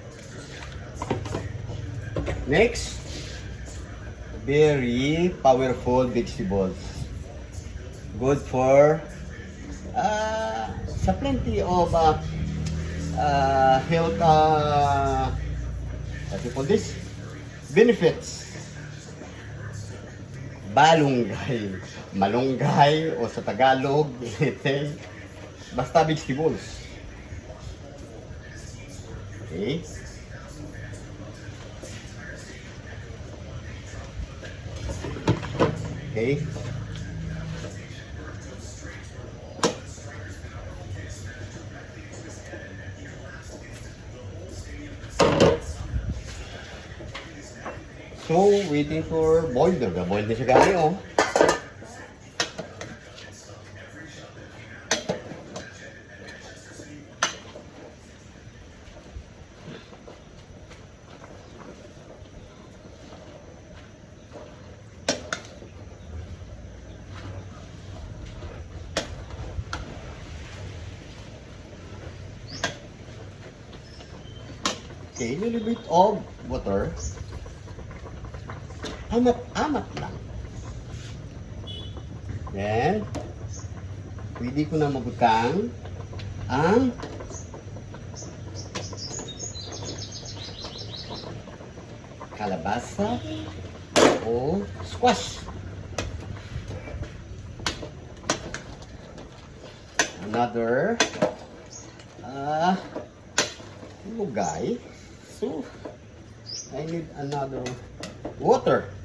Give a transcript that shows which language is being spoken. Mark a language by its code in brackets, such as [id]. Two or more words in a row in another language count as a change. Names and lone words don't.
[en] Next, very powerful vegetables. Good for sa plenty of health what you call this? Benefits. [ceb] Balunggay, malunggay o sa Tagalog, basta vegetables. [en] Okay. Okay. So, waiting for boil. [ceb] Boil na siya gani, oh. [en] Okay, a little bit of water. [ceb] Amat-amat lang. Then, pwede ko na mabutang ang kalabasa o squash. [en] Another lugay. So, I need another water.